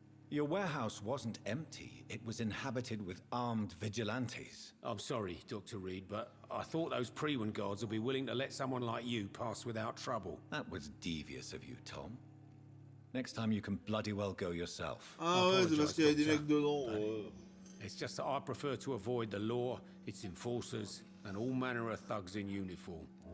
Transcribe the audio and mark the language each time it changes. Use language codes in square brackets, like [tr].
[en] Your warehouse wasn't empty. It was inhabited with armed vigilantes. I'm sorry, Dr. Reed, but I thought those Prewen guards would be willing to let someone like you pass without trouble. That was devious of you, Tom. Next time you can bloody well go yourself. [fr] Ah ouais, c'est parce qu'il y avait des mecs dedans. [en] It's just that I prefer to avoid the law, its enforcers, and all manner of thugs in uniform.